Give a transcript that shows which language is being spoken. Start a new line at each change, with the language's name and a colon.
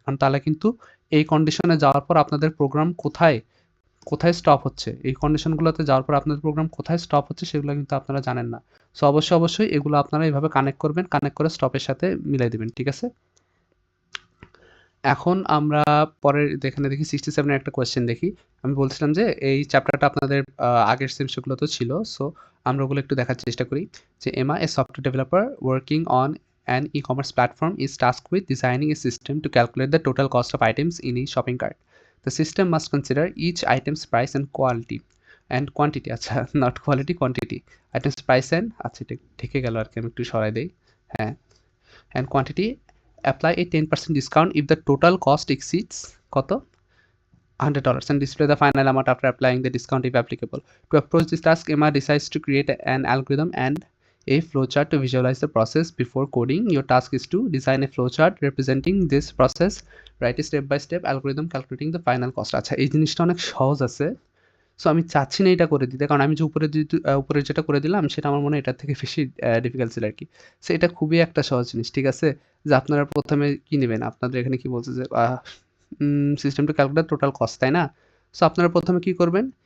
Bangla: কারণ তাহলে কিন্তু এই কন্ডিশনে যাওয়ার পর আপনাদের প্রোগ্রাম কোথায় স্টপ হচ্ছে, এই কন্ডিশনগুলোতে যাওয়ার পর আপনাদের প্রোগ্রাম কোথায় স্টপ হচ্ছে সেগুলো কিন্তু আপনারা জানেন না। সো অবশ্যই এগুলো আপনারা এভাবে কানেক্ট করবেন, কানেক্ট করে স্টপের সাথে মিলাই দিবেন। ঠিক আছে? এখন আমরা পরের এখানে দেখি 67 এর একটা কোয়েশ্চেন দেখি। আমি বলছিলাম যে এই চ্যাপ্টারটা আপনাদের আগের সেমিস্টারগুলোতেও ছিল। সো আমরা ওগুলো একটু দেখার চেষ্টা করি।
English: যে Emma, a software developer working on an e-commerce platform, is tasked with designing a system to calculate the total cost of items in a shopping cart. The system must consider each item's price and quantity, আচ্ছা, not quality, quantity. Items price and,
Bangla: আচ্ছা এটা ঠেকে গেল আরকি, আমি একটু সরাই দেই।
English: হ্যাঁ, and quantity, apply a 10% discount if the total cost exceeds কত? $100, and display the final amount after applying the discount if applicable. To approach this task, Emma decides to create an algorithm and a flowchart to visualize the process before coding. Your task is to design a flowchart representing this process. Write a step-by-step algorithm calculating the final cost.
Bangla: আচ্ছা, এই জিনিসটা অনেক সহজ আছে। So আমি চাচ্ছি না এটা করে দিতে, কারণ আমি যে উপরে যেটা করে দিলাম সেটা আমার মনে হয় এটার থেকে বেশি ডিফিকাল্ট ছিল আরকি। সো এটা খুবই একটা সহজ জিনিস, ঠিক আছে? যে আপনারা ১ম এ কি নিবেন? আপনাদের এখানে কি বলছে যে system to calculate total cost, তাই না? সো আপনারা ১ম এ কি করবেন?